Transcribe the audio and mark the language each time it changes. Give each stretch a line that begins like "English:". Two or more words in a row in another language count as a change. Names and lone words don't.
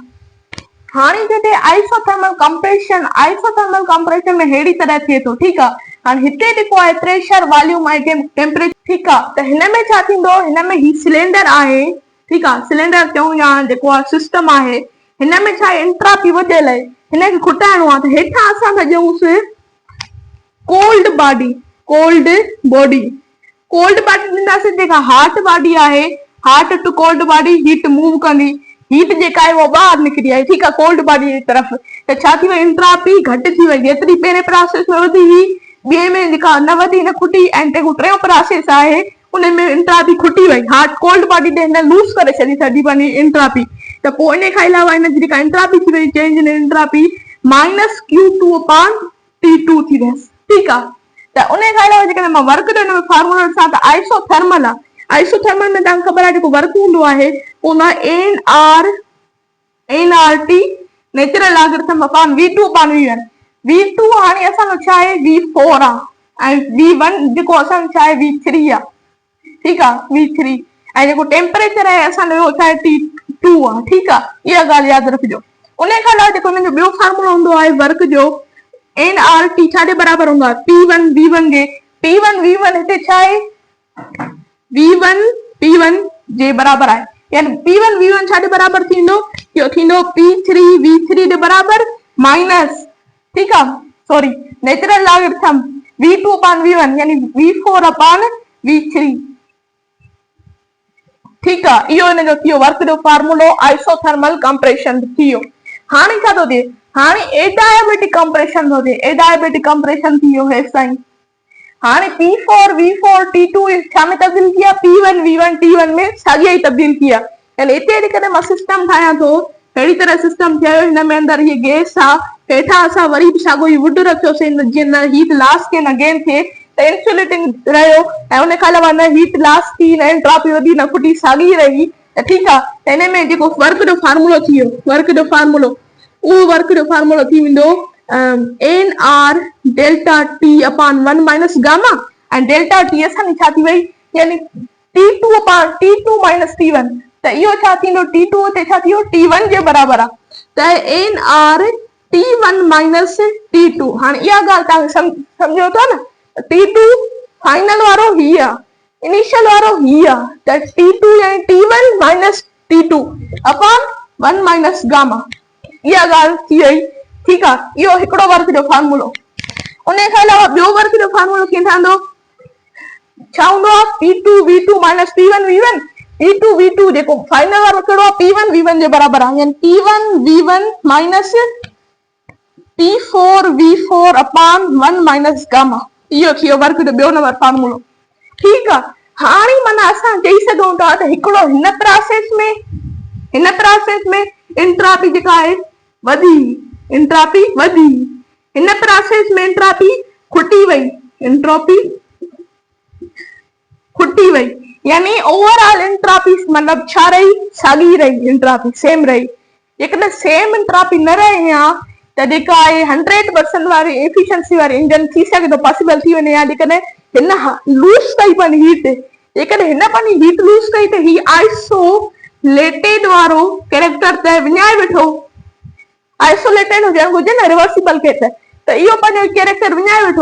Sindhi: हाणे जॾहिं
English: isothermal compression
Sindhi: में अहिड़ी तरह थिए थो, ठीकु आहे। हाणे हिते जेको आहे
English: pressure, volume
Sindhi: ऐं टेम्परेचर, ठीकु आहे। त हिन में छा थींदो, हिन में ही सिलेंडर आहे, ठीकु आहे, सिलेंडर चऊं या जेको आहे सिस्टम आहे, हिन में छा एंट्रोपी वधियल आहे, हिनखे खुटाइणो आहे। त हेठां असां था ॾियूंसि
English: cold body, cold body
Sindhi: ॾींदासीं। जेका
English: hot body
Sindhi: आहे,
English: hot to cold body heat move
Sindhi: कंदी, हीट जेका आहे उहा ॿाहिरि निकिरी आहे, ठीकु आहे,
English: cold body
Sindhi: जी तरफ़। त छा थी वई, एंट्रोपी घटि थी वई। जेतिरी पहिरें प्रोसेस में वधी हुई, ॿिए में जेका न वधी न खुटी, ऐं जेको टियों प्रोसेस आहे उन में एंट्रोपी खुटी वई।
English: hot cold body
Sindhi: ॾे हिन लूज़ करे छॾी सॼी पंहिंजी एंट्रोपी। त पोइ इन खां अलावा हिन जी जेका एंट्रोपी थी वई,
English: change in entropy -Q2 upon T2
Sindhi: थी वियसि, ठीकु आहे। त उन खां अलावा जेकॾहिं मां वर्क ॾिनो में फार्मूला ॾिसां त आइसोथर्मल आहे। आइसोथर्मल में तव्हांखे ख़बर आहे जेको वर्क हूंदो आहे उन
English: NRT natural logarithm upon V2 upon V1.
Sindhi: V2 हाणे असांजो छा आहे, V4 आहे, ऐं V1 जेको असांजो छा आहे, V3 आहे, ठीकु आहे, V3। ऐं जेको टेम्परेचर आहे असांजो छा आहे, T2 आहे, ठीकु आहे। इहा ॻाल्हि यादि रखिजो। उन खां अलावा जेको हिन जो ॿियो फार्मूला हूंदो आहे वर्क जो, NRT छा जे बराबरि हूंदो आहे, P1 V1 जे। P1 V1 हिते छा आहे, V1 P1 जे बराबरि आहे, यानी P1 V1 छा जे बराबरि थींदो, इहो थींदो P3 V3 जे बराबरि माइनस, ठीकु आहे,
English: sorry, natural logarithm V2 upon V1 यानी V4 upon V3,
Sindhi: ठीकु आहे। इहो हिन जो थियो वर्क जो फार्मूलो
English: isothermal compression
Sindhi: थियो। हाणे छा थो थिए, हाणे
English: adiabatic compression
Sindhi: थो थिए।
English: adiabatic compression
Sindhi: थी वियो हेसि ताईं। हाणे P4 V4 T2 छा में तब्दील किया, P1 V1 T1 में साॻिया ई तब्दील किया। यानी हिते जेकॾहिं मां सिस्टम ठाहियां थो, अहिड़ी तरह सिस्टम थियो, हिन में अंदरि हीअ गैस आहे, हेठां असां वरी बि साॻियो ई वुड रखियोसीं जीअं न हीट लॉस थिए न गेन थिए, त इंसुलेटिंग रहियो। ऐं उन खां अलावा न हीट लॉस थी, न एंट्रोपी वधी, न खुटी, साॻी रही, त ठीकु आहे। त हिन में जेको वर्क जो फार्मूलो थी वियो, वर्क जो फार्मूलो, उहो वर्क जो फार्मूलो थी वेंदो
English: NR delta T upon 1 minus gamma,
Sindhi: ऐं
English: delta T
Sindhi: असांजी छा थी वई,
English: यानी T2 upon T2 minus T1.
Sindhi: त इहो छा थींदो, T2 ते छा थी वियो, T1 जे बराबरि आहे।
English: त NR T1 minus T2.
Sindhi: हाणे इहा ॻाल्हि तव्हां सम्झो था न, T2 फाइनल वारो ही आहे, इनिशियल वारो ही आहे, त T2 यानी
English: T1 minus T2 upon 1 minus gamma.
Sindhi: इहा ॻाल्हि थी वई, ठीकु आहे। इहो हिकिड़ो वर्क जो फार्मूलो। उन खां अलावा ॿियो वर्क जो फार्मूलो कीअं ठहंदो, छा हूंदो आहे,
English: P2 V2 minus P1 V1.
Sindhi: P2 V2 जेको फाइनल वारो कहिड़ो आहे, P1 V1 जे बराबरि आहे,
English: यानी P1 V1 minus P4 V4 upon 1 minus gamma.
Sindhi: इहो थियो वर्क जो ॿियो नंबर फार्मूलो, ठीकु आहे। हाणे माना असां चई सघूं था त हिकिड़ो हिन प्रोसेस में एंट्रोपी जेका आहे वधी, एंट्रोपी वधी, हिन प्रोसेस में एंट्रोपी खुटी वई, एंट्रोपी खुटी वई, यानी ओवरऑल एंट्रोपी मतलब छा रही, साॻी रही,
English: entropy same
Sindhi: रही। जेकॾहिं
English: same entropy
Sindhi: न रहे हा त जेका आहे 100% वारी एफिशिएंसी वारी इंजन थी सघे थो, पॉसिबल थी वञे। या जेकॾहिं हिन लूज़ कई पंहिंजी हीट, जेकॾहिं हिन पंहिंजी हीट लूज़ कई त ही आइसोलेटेड वारो कैरेक्टर त विञाए वेठो, आइसोलेटेड हुजणु घुरिजे न,
English: reversible case,
Sindhi: त इहो पंहिंजो कैरेक्टर विञाए वेठो।